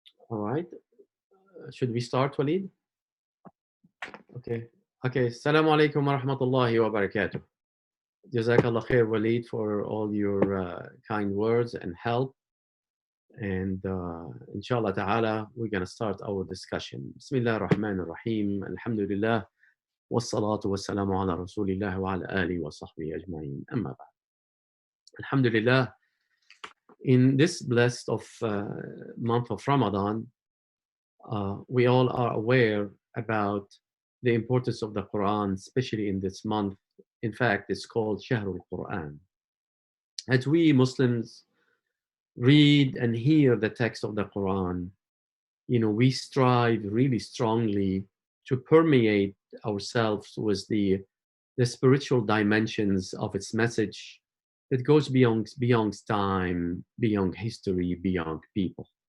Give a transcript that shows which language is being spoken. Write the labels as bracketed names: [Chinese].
[English] All right. Should we start, Walid? Okay. Okay. Assalamu alaikum wa rahmatullahi wa barakatuh. Jazakallah khair, Walid, for all your kind words and help. And inshallah ta'ala, we're going to start our discussion. Bismillah ar-Rahman ar-Rahim. Alhamdulillah. [Arabic] والصلاة والسلام على رسول الله وعلى آله وصحبه أجمعين أما بعد. [English] Alhamdulillah, in this blessed of month of Ramadan, we all are aware about the importance of the Quran, especially in this month. In fact, it's called Shahrul Quran. As we Muslims read and hear the text of the Quran, we strive really strongly to permeate ourselves with the spiritual dimensions of its message that goes beyond time, beyond history, beyond people.